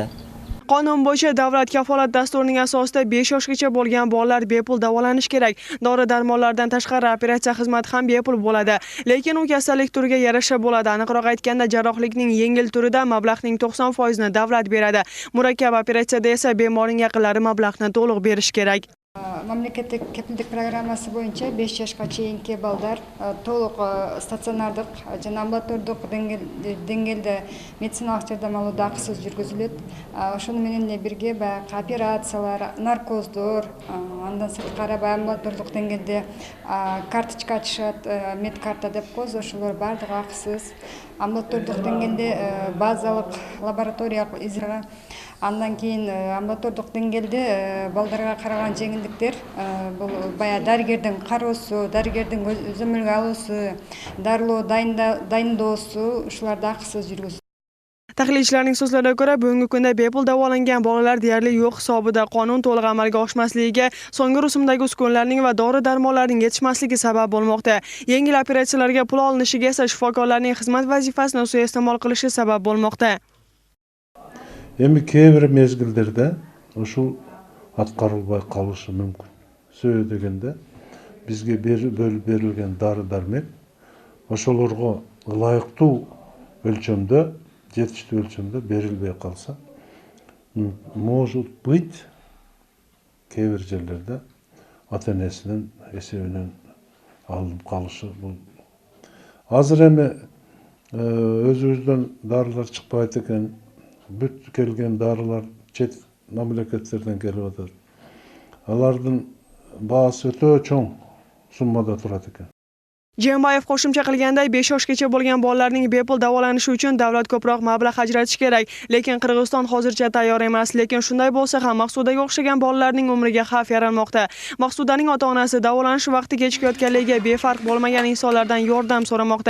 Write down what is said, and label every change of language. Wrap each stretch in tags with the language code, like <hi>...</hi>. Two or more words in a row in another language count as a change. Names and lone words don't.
<uz>Qonun bo'yicha davlat kafolat dasturining asosida 5 yoshgacha bo'lgan bolalar bepul davolanishi kerak. Dori-darmonlardan tashqari operatsiya xizmati ham bepul bo'ladi. Lekin u kasallik turiga yarasha bo'ladi. Aniqroq aytganda, jarrohlikning yengil turida mablag'ning 90% ni davlat beradi. Murakkab operatsiyada esa bemorning yaqinlari mablag'ni to'liq berish kerak.</uz> <ky>Мамлекеттик кепилдик программасы боюнча 5 жашка чейинки балдар толук стационардык жана амбулатордук деңгээлде медициналык жардам алууда акысыз жүргүзүлөт. Ошону менен бирге баягы операциялар, наркоздор, андан сырткары баягы амбулатордук деңгээлде карточка ачышат, медкарта деп коебуз, ошолор баардыгы акысыз. Амбулатордук деңгээлде базалык лабораториялык изилөө, андан кийин амбулатордук деңгээлде балдарга караган жеңилдиктер, бул баягы дарыгердин кароосу, дарыгердин көзөмөлгө алуусу, дарылоо дайындоосу, ушуларды акысыз жүргүзүлөт.</ky> <uz>Tahlilchilarning so'zlariga ko'ra, bugungi kunda bepul davolangan bolalar deyarli yo'q hisobida. Qonun to'liq amalga oshmasligiga so'nggi rusumdagi uskunalarning va dori-darmonlarning yetishmasligi sabab bo'lmoqda. Yengil operatsiyalarga pul olinishiga esa shifokorlarning xizmat vazifasini suiiste'mol qilishi sabab bo'lmoqda.</uz> <ky>Endi keyingi mezgillarda ушул аткарылбай калышы мүмкүн. Себеби дегенде бизге берилген дары-дармек ошолорго ылайыктуу өлчөмдө, жетиштүү өлчөмдө берилбей калса,</ky> <ru>может быть,</ru> <ky>кээ бир жерлерде ата-энесинин эсебинен алынып калышы бул. Азыр эми өзүбүздөн дарылар чыкпайт экен, Бүт kelgen darılar chet mamlaketlerden kelip atar. Alardın baası ötö çoğ summada turat eken.</ky> <uz>Jeenbayev qo'shimcha qilganday 5 yoshgacha bo'lgan bolalarning bepul davolanishi uchun davlat ko'proq mablag' ajratish kerak, lekin Qirg'iziston hozircha tayyor emas. Lekin shunday bo'lsa ham Maqsudaga o'xshagan bolalarning umriga xavf yaralmoqda. Maqsudaning ota-onasi davolanish vaqti kechikayotganligiga befarq bo'lmagan insonlardan yordam so'ramoqda.</uz>